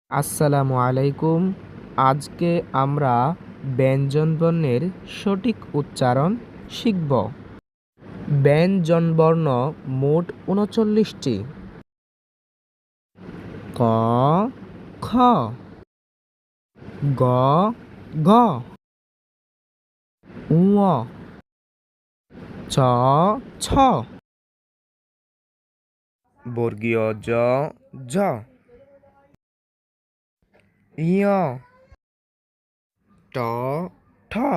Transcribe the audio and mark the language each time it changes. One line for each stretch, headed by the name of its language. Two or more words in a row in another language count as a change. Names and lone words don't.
Arabic: السلام عليكم.
Bangla: আজকে আমরা ব্যঞ্জনবর্ণের সঠিক উচ্চারণ শিখব। ব্যঞ্জনবর্ণ মোট ৩৯টি। ক, খ, গ, ঘ, ঙ, চ, ছ, বর্গীয় জ, ঝ, ঞ, ট, ঠ,